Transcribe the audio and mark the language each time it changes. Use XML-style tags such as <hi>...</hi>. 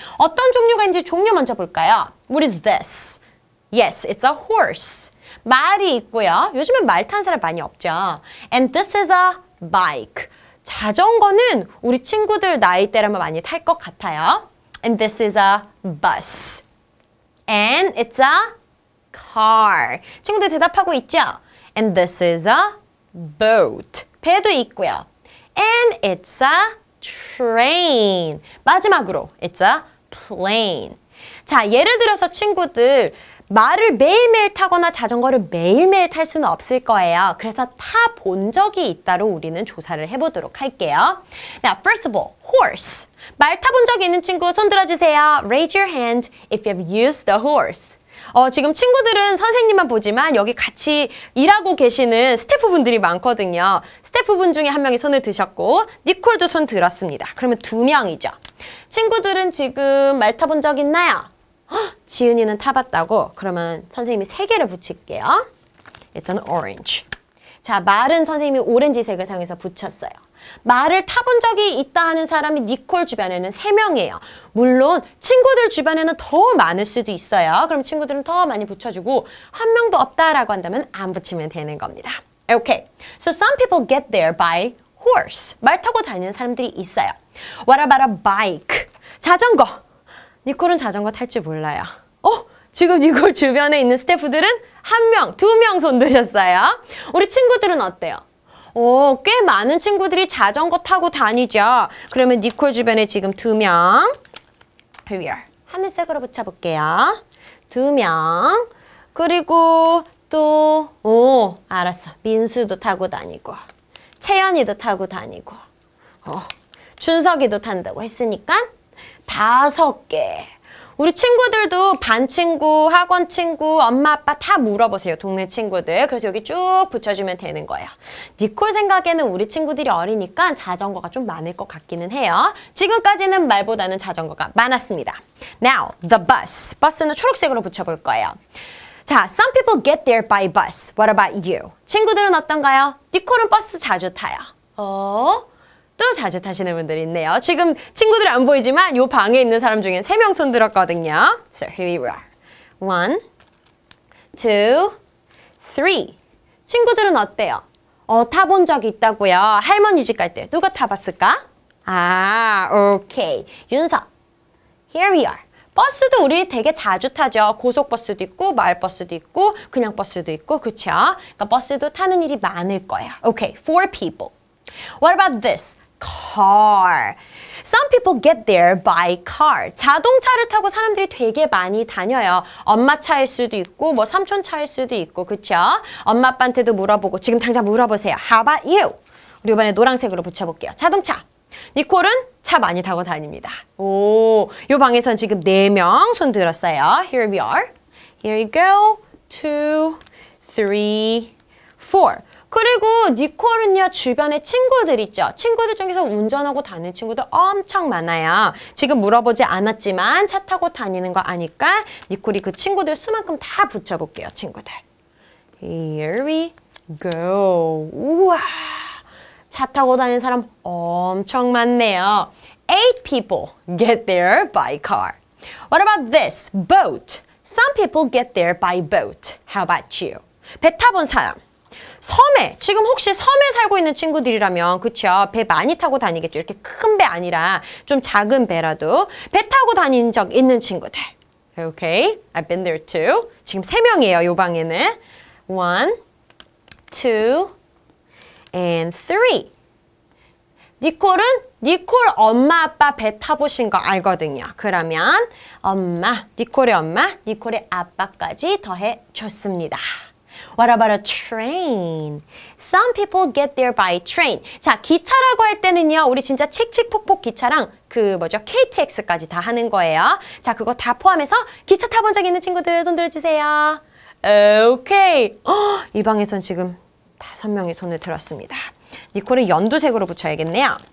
<ko>어떤 종류가 있는지 종류 먼저 볼까요?</ko> <en>What is this? Yes, it's a horse.</en> <ko>말이 있고요. 요즘엔 말 타는 사람 많이 없죠.</ko> <en>And this is a bike.</en> <ko>자전거는 우리 친구들 나이대라면 많이 탈 것 같아요.</ko> <en>And this is a bus. And it's a car.</en> <ko>친구들 대답하고 있죠?</ko> <en>And this is a boat.</en> <ko>배도 있고요.</ko> <en>And it's a train.</en> <ko>마지막으로</ko> <en>it's a plane.</en> <ko>자, 예를 들어서 친구들 말을 매일매일 타거나 자전거를 매일매일 탈 수는 없을 거예요. 그래서 타본 적이 있다로 우리는 조사를 해보도록 할게요.</ko> <en>Now, first of all, horse.</en> <ko>말 타본 적이 있는 친구 손 들어주세요.</ko> <en>Raise your hand if you have used the horse.</en> <ko>지금 친구들은 선생님만 보지만 여기 같이 일하고 계시는 스태프분들이 많거든요. 스태프분 중에 한 명이 손을 드셨고 니콜도 손 들었습니다. 그러면 2명이죠. 친구들은 지금 말 타본 적 있나요? 지은이는 타봤다고? 그러면 선생님이 3개를 붙일게요. 일단은 orange. 자, 말은 선생님이 오렌지색을 사용해서 붙였어요. 말을 타본 적이 있다 하는 사람이 니콜 주변에는 3명이에요. 물론 친구들 주변에는 더 많을 수도 있어요. 그럼 친구들은 더 많이 붙여주고 한 명도 없다라고 한다면 안 붙이면 되는 겁니다.</ko> <en>Okay, so some people get there by horse.</en> <ko>말 타고 다니는 사람들이 있어요.</ko> <en>What about a bike? 자전거.</en> <ko>니콜은 자전거 탈 줄 몰라요. 지금 니콜 주변에 있는 스태프들은 1명, 2명 손 드셨어요. 우리 친구들은 어때요? 꽤 많은 친구들이 자전거 타고 다니죠. 그러면 니콜 주변에 지금 2명.</ko> <en>Here we are.</en> <ko>하늘색으로 붙여볼게요. 2명. 그리고 또, 알았어. 민수도 타고 다니고, 채연이도 타고 다니고, 준석이도 탄다고 했으니까 5개. 우리 친구들도 반 친구, 학원 친구, 엄마, 아빠 다 물어보세요. 동네 친구들. 그래서 여기 쭉 붙여주면 되는 거예요. 니콜 생각에는 우리 친구들이 어리니까 자전거가 좀 많을 것 같기는 해요. 지금까지는 말보다는 자전거가 많았습니다.</ko> <en>Now, the bus.</en> <ko>버스는 초록색으로 붙여볼 거예요.</ko> <en>자, some people get there by bus. What about you?</en> <ko>친구들은 어떤가요? 니콜은 버스 자주 타요. 또 자주 타시는 분들이 있네요. 지금 친구들이 안 보이지만 이 방에 있는 사람 중에 3명 손 들었거든요.</ko> <en>So here we are. 1, 2, 3.</en> <ko>친구들은 어때요? 타본 적이 있다고요. 할머니 집 갈 때 누가 타봤을까?</ko> <en>오케이. 윤석. Here we are.</en> <ko>버스도 우리 되게 자주 타죠. 고속버스도 있고 마을버스도 있고 그냥 버스도 있고 그쵸? 그러니까 버스도 타는 일이 많을 거예요.</ko> <en>Okay, 4 people. What about this? Car. Some people get there by car.</en> <ko>자동차를 타고 사람들이 되게 많이 다녀요. 엄마 차일 수도 있고 뭐 삼촌 차일 수도 있고 그쵸? 엄마 아빠한테도 물어보고 지금 당장 물어보세요.</ko> <en>How about you?</en> <ko>우리 이번에 노란색으로 붙여볼게요. 자동차. 니콜은 차 많이 타고 다닙니다. 이 방에선 지금 4명 손 들었어요.</ko> <en>Here we are. Here you go. 2, 3, 4.</en> <ko>그리고 니콜은요, 주변에 친구들 있죠. 친구들 중에서 운전하고 다니는 친구들 엄청 많아요. 지금 물어보지 않았지만 차 타고 다니는 거 아니까 니콜이 그 친구들 수만큼 다 붙여볼게요, 친구들.</ko> <en>Here we go.</en> <ko>우와, 차 타고 다니는 사람 엄청 많네요.</ko> <en>8 people get there by car. What about this? Boat. Some people get there by boat. How about you?</en> <ko>배 타본 사람. 섬에, 지금 혹시 섬에 살고 있는 친구들이라면 그쵸? 배 많이 타고 다니겠죠. 이렇게 큰 배 아니라 좀 작은 배라도 배 타고 다닌 적 있는 친구들.</ko> <en>Okay, I've been there too.</en> <ko>지금 3명이에요, 요 방에는.</ko> <en>1, 2, and 3.</en> <ko>니콜은 니콜 엄마 아빠 배 타보신 거 알거든요. 그러면 엄마, 니콜의 엄마, 니콜의 아빠까지 더해 줬습니다. What about a train? Some people get there by train. 자, 기차라고 할 때는요, 우리 진짜 칙칙폭폭 기차랑 그 뭐죠? KTX까지 다 하는 거예요. 자, 그거 다 포함해서 기차 타본 적 있는 친구들 손 들어주세요. 오케이. 이 방에선 지금 5명이 손을 들었습니다. 니콜은 연두색으로 붙여야겠네요.</ko>